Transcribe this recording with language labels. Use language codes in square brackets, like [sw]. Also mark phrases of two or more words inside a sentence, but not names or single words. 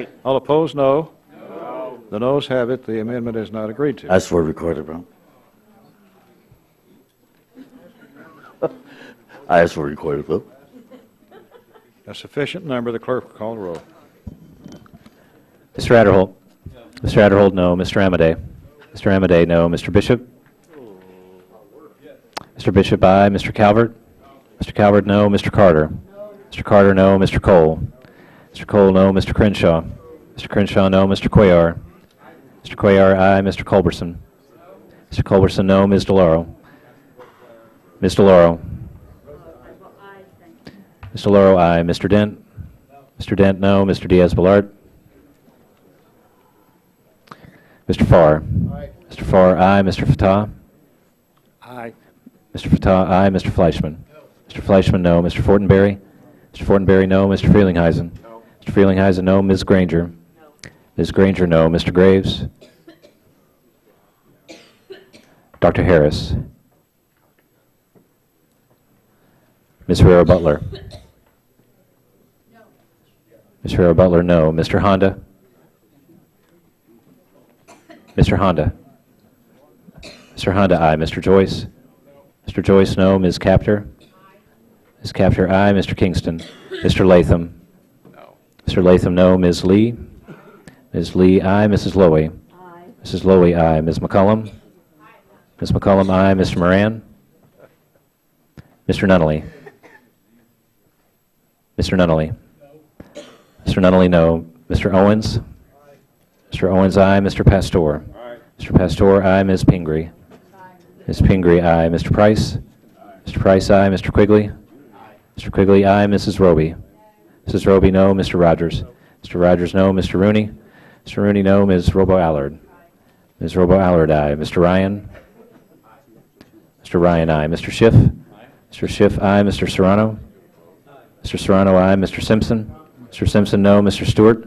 [en] All opposed, no. No. The noes have it. The amendment is not agreed to. As for recorded, bro. I ask for recorded vote. A sufficient number. The clerk will call the roll. Mr. Adderholt. No. Mr. Adderholt, no. Mr. Amadei. Mr. Amadei, no. Mr. Bishop. Mr. Bishop, aye. Mr. Calvert. Mr. Calvert, no. Mr. Carter. Mr. Carter, no. Mr. Cole. Mr. Cole, no. Mr. Crenshaw. Mr. Crenshaw, no. Mr. Cuellar. Mr. Cuellar, aye. Mr. Culberson. Mr. Culberson, no. Ms. DeLauro. Ms. DeLauro. Ms. DeLauro, aye. Mr. Dent. Mr. Dent, no. Mr. Diaz-Balart. Mr. Farr. Aye. Mr. Farr, aye. Mr. Fatah. Aye. Mr. Fatah, aye. Mr. Fleischman. No. Mr. Fleischman, no. Mr. Fortenberry. Mr. Fortenberry, no. Mr. Frelinghuysen. No. Mr. Frelinghuysen, no. Ms. Granger. No. Ms. Granger, no. Mr. Graves. Dr. Harris. Ms. Herrera Butler. No. Ms. Herrera Butler, no. Mr. Honda. Mr. Honda. Mr. Honda, aye. Mr. Joyce. Mr. Joyce, no. Ms. Capter. Ms. Capter, aye. Mr. Kingston. Mr. Latham. No. Mr. Latham, no. Ms. Lee. Ms. Lee, aye. Mrs. Lowy. Aye. Mrs. Lowy, aye. Ms. McCollum. Ms. McCollum, aye. Mr. Moran. Mr. Nunnally. Mr. Nunnally. No. Mr. Nunnally, no. Mr. Owens. Mr. Owens, aye. Mr. Pastor. Aye. Mr. Pastor, aye. Ms. Pingree. Aye. Ms. Pingree, aye. Mr. Price. Aye. Mr. Price, aye. Mr. Quigley. Aye. Mr. Quigley, aye. Mrs. Roby. Mrs. Roby, no. Mr. Rogers. Mr. Rogers, no. Mr. Rooney. Mr. Rooney, no. Ms. Robo-Allard. Ms. Robo-Allard, aye. Mr. Ryan. Mr. Ryan, aye. Mr. Schiff. Mr. Schiff, aye. Mr. Serrano. Mr. Serrano, aye. Mr. Simpson. Mr. Simpson, no. Mr. Stewart.